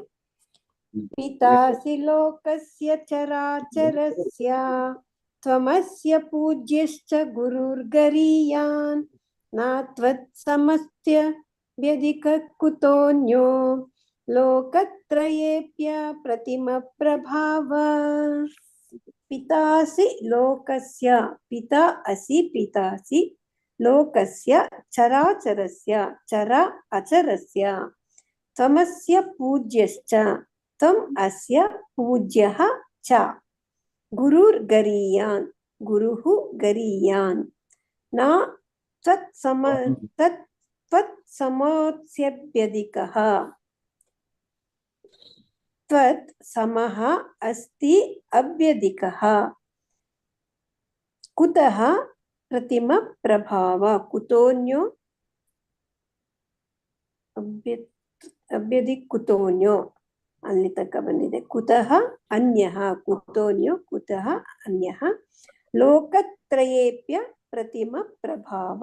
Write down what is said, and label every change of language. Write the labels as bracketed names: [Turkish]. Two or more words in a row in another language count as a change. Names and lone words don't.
[Sanskrit] ಪಿತಾಸಿ ಲೋಕಸ್ಯ ಚರಾಚರಸ್ಯ ತ್ವಮಸ್ಯ ಪೂಜ್ಯಶ್ಚ ಗುರುರ್ಗರೀಯಾನ್ ನಾತ್ವತ್ಸಮಸ್ತ್ಯ ವ್ಯಧಿಕ ಕುತೋನ್ಯೋ ಲೋಕತ್ರಯೇಪ್ಯ ಪ್ರತಿಮ ಪ್ರಭಾವ. ಪಿತಾಸಿ ಲೋಕಸ್ಯ ಪಿತಾ ಅಸಿ ಪಿತಾಸಿ ಲೋಕಸ್ಯ ಚರಾಚರಸ್ಯ ಚರ ಅಚರಸ್ಯ ತ್ವಮಸ್ಯ ಪೂಜ್ಯಶ್ಚ ತ್ವಂ ಅಸ್ಯ ಪೂಜ್ಯಃ ಚ ಗುರುರ್ಗರೀಯಾನ್ ಗುರುಃ ಗರೀಯಾನ್ ನ ತ್ವತ್ಸಮೋತ್ಸ್ಯಭ್ಯಧಿಕಃ ತ್ವತ್ ಸಮಃ ಅಸ್ತಿ ಅಭ್ಯಧಿಕಃ ಕುತಃ ಪ್ರತಿಮ ಪ್ರಭಾವ ಕುತೋನ್ಯೋ ಅಭ್ಯಧಿಕ್ ಕುತೋನ್ಯೋ [Kannada] ಅಲ್ಲಿ ತನಕ ಬಂದಿದೆ. [Sanskrit] ಕುತಃ ಅನ್ಯಃ ಕುತೋನ್ಯೋ ಕುತಃ ಅನ್ಯಃ ಲೋಕತ್ರಯೇಪ್ಯ ಪ್ರತಿಮ ಪ್ರಭಾವ.